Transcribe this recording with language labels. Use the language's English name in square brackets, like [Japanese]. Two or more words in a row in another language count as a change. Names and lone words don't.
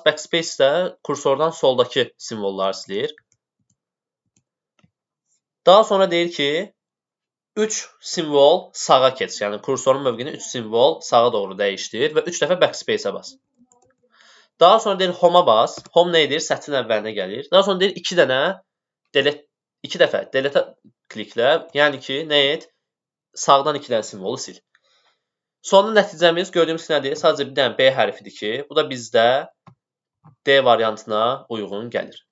[Azerbaijani] Backspace də kursordan soldakı simvolları silir. Daha sonra deyir ki, 3 simvol sağa keç. Yəni kursorun mövqeyini 3 simvol sağa doğru dəyişdir və 3 dəfə backspace-ə bas. Daha sonra deyir home-a bas. Home nə edir? Sətrin əvvəlinə gəlir. Daha sonra deyir 2 dəfə delete kliklə. Yəni ki, nə et? Sağdan 2 dənə simvolu sil. Sonunda nəticəmiz gördüyümüz nədir? Sadəcə bir dənə B hərfidir ki, bu da bizdə D variantına uyğun gəlir.